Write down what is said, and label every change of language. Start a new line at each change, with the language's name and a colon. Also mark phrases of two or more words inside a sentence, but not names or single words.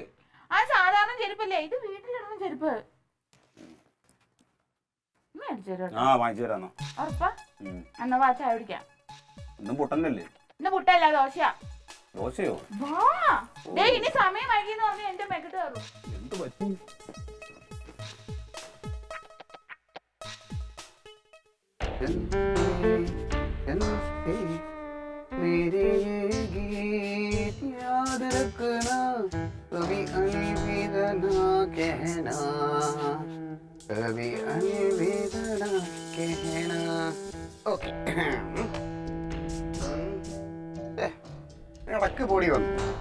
Malayalam: ആ സാധാരണ ചെരുപ്പല്ലേ ഇത്? വീട്ടിലിടുന്ന ചെരുപ്പ്. വാങ്ങിച്ചു തരാന്നോ? ഉറപ്പാ? എന്നാ വാ ചായ കുടിക്കാം. ഇന്നും പുട്ടന്നല്ലേ? ഇന്ന് പുട്ടല്ല, ദോശയാ. ദോശയോ? ഇനി സമയം വൈകിന്ന് പറഞ്ഞ എന്റെ മെക്കിട്ട് കയറും. എന്ത് പറ്റി?
Hindi: मेरे ये गीत याद रखना, कभी अलविदा ना कहना, कभी अलविदा ना कहना.
Malayalam: ഓക്കെ, ഇടക്ക് പൊടി വന്നു.